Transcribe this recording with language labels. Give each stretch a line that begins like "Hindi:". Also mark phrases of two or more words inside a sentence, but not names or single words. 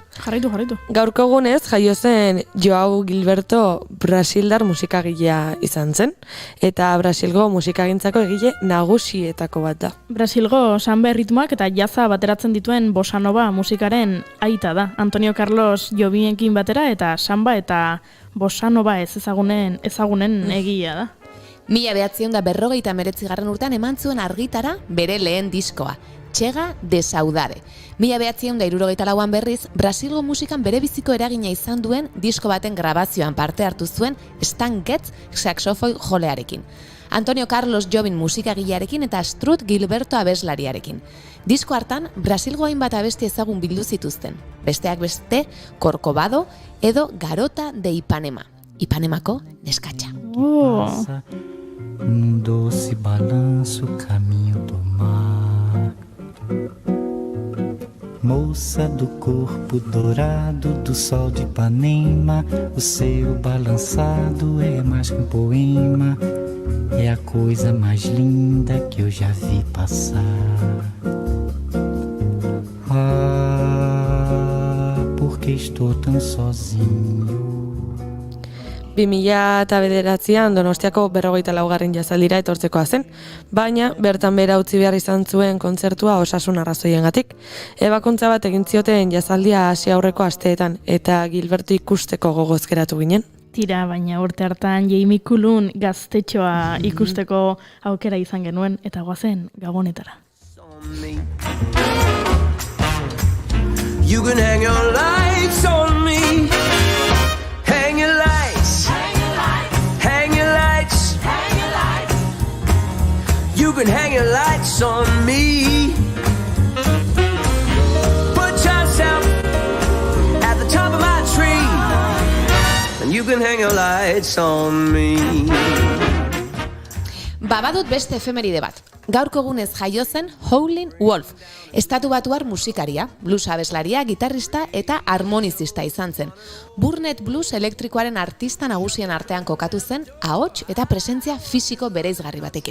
Basque: Jarraitu. Gaurko egunez jaio zen Joao Gilberto brasildar musikagilea izan zen, eta Brasilgo musikagintzako egile nagusietako bat da. Brasilgo samba erritmoak eta jazza bateratzen dituen bossa nova musikaren aita da. Antonio Carlos Jobiekin batera eta samba eta bossa nova ez ezagunen egia da. 1959 urtean eman zuen argitara bere lehen diskoa, Chega de Saudade. 1964an berriz, Brasilgo musikan bere biziko eragina izan duen disko baten grabazioan parte hartu zuen Stan Getz saxofoi jolearekin, Antonio Carlos Jobim musikagilearekin eta Strut Gilberto abeslariarekin. Disko hartan, Brasilgo hainbat abesti ezagun bildu zituzten, besteak beste Corcovado edo Garota de Ipanema, Ipanemako neskatxa.
Portuguese: Doce balanço, caminho do mar. Moça do corpo dourado do sol de Ipanema, o seu balançado é mais que um poema, é a coisa mais linda que eu já vi passar. Ah, porque estou tão sozinho.
Basque: 2009an Donostiako 44. jazaldira etortzekoa zen, baina bertan bera utzi behar izan zuen kontzertua osasun arrazoiengatik. Ebakuntza bat egin zioten jazaldia hasi aurreko asteetan eta Gilberto ikusteko gogoz geratu ginen. Tira, baina urte hartan Jamie Cullum gaztetxoa ikusteko aukera izan genuen eta goazen Gabonetara.
English: You can hang your lights on me. Hang your lights. Hang your lights. Hang your lights. You can hang your lights on me. Put yourself at the top of my tree, and you can hang your lights on me.
Basque: Badut beste efemeride bat. Gaurko egunez jaio zen Howlin' Wolf. Estatu batuar musikaria, blues abeslaria, gitarrista eta harmonizista izan zen. Burnett Blues elektrikoaren artista nagusien artean kokatu zen, ahots eta presentzia fisiko bereizgarri batekin.